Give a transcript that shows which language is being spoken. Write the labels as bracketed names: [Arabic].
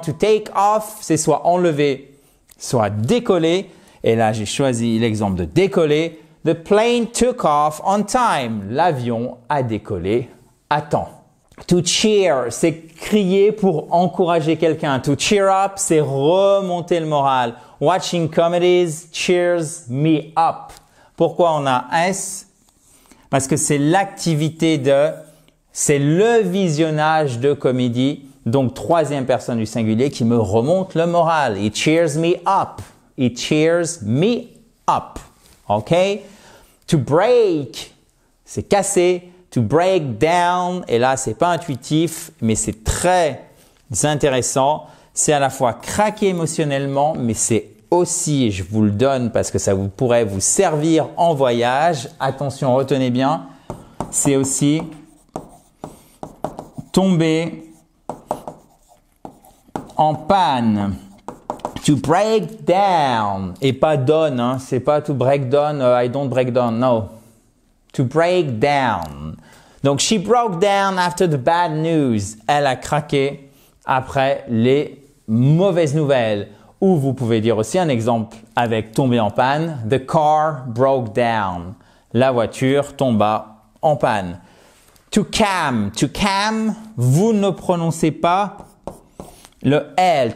[French] To take off, c'est soit enlever, soit décoller. Et là, j'ai choisi l'exemple de décoller. [English] The plane took off on time. [French] L'avion a décollé à temps. To cheer, c'est crier pour encourager quelqu'un. To cheer up, c'est remonter le moral. [English] Watching comedies cheers me up. [French] Pourquoi on a S? Parce que c'est l'activité c'est le visionnage de comédie, donc troisième personne du singulier qui me remonte le moral. [English] It cheers me up. It cheers me up. OK? [French] To break, c'est casser. To break down, et là, c'est pas intuitif, mais c'est très intéressant. C'est à la fois craquer émotionnellement, mais c'est aussi, je vous le donne parce que ça pourrait vous servir en voyage. Attention, retenez bien. C'est aussi tomber en panne. [English] To break down. [French] Et pas down, hein. C'est pas [English] to break down, I don't break down, no. To break down. [French] Donc, [English] she broke down after the bad news. [French] Elle a craqué après les mauvaises nouvelles. Ou vous pouvez dire aussi un exemple avec tomber en panne. [English] The car broke down. [French] La voiture tomba en panne. To calm. To calm, vous ne prononcez pas le L.